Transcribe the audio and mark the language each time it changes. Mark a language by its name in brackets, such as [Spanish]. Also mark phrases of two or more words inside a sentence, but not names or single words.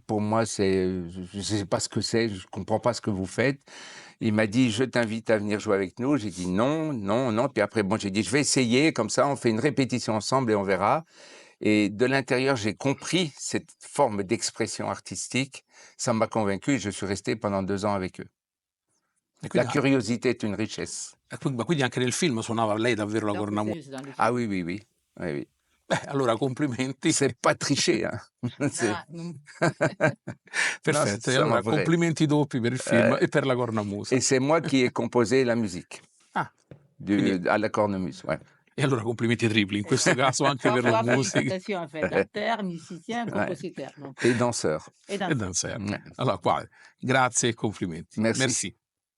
[French] Pour moi, je ne sais pas ce que c'est. Je comprends pas ce que vous faites. Il m'a dit, je t'invite à venir jouer avec nous. J'ai dit non, non, non. Puis après, bon, j'ai dit, je vais essayer. Comme ça, on fait une répétition ensemble et on verra. Et de l'intérieur, j'ai compris cette forme d'expression artistique. Ça m'a convaincu et je suis resté pendant 2 ans avec eux. [Italian] E [French] La [Italian] quindi a [French] curiosité est une richesse. [Italian] ma quindi anche nel film suonava lei davvero la [French] Donc, [Italian] cornamusa? [French] c'est dans le Ah film. oui, oui, oui. Oui, oui. [Italian] Allora complimenti. [French] C'est pas triché, hein. C'est Ah, non. non, [Italian] Perfetto, e [French] c'est vraiment [Italian] allora [French] vrai. [Italian] complimenti doppi per il film e per la cornamusa. [French] Et c'est moi qui ai composé la musique [Italian] Ah, quindi [French] à la cornemuse, ouais. [Italian] e allora complimenti tripli, in questo caso anche [French] 3 [Italian] per la [French] fois [Italian] musica [French] félicitations, en fait, acteur, musicien, Ouais. compositeur, donc Et danseur. et [Italian] e [French] danseur. [English] dancer. [French] Ouais. [Italian] Allora qua grazie e complimenti. [French] Merci. Merci.